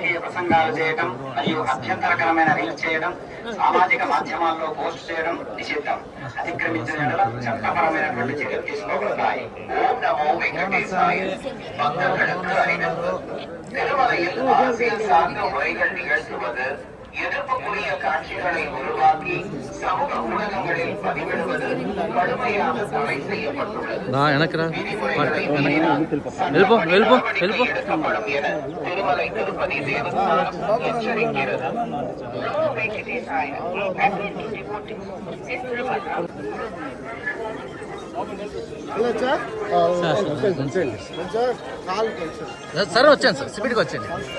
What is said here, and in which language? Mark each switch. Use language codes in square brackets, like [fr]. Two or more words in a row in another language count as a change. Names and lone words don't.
[te] ప్రసంగాలు చేయడం మరియు అభ్యంతరకరమైన రీల్స్ చేయడం సామాజిక మాధ్యమాల్లో పోస్ట్ చేయడం నిషిద్ధం. అతిక్రమించిన యెడల చట్టపరమైనటువంటి చర్యలు తీసుకోబడతాయి. ఓం నమో వెంకటేశాయ. [ta] பக்தர்களுக்கு அறிவிப்பு. திருமலையில் அரசியல் சார்ந்த உரைகள் நிகழ்த்துவது, எதிர்ப்புக்குரிய காட்சிகளை உருவாக்கி சமூக ஊடகங்களில் பதிவிடுவது கடுமையாக தடை செய்யப்பட்டுள்ளது. எடுக்கப்படும் என திருமலை திருப்பதி தேவஸ்தானம் எச்சரிக்கிறது. [te] సార్ వచ్చాను సార్, స్పీడ్గా వచ్చాను.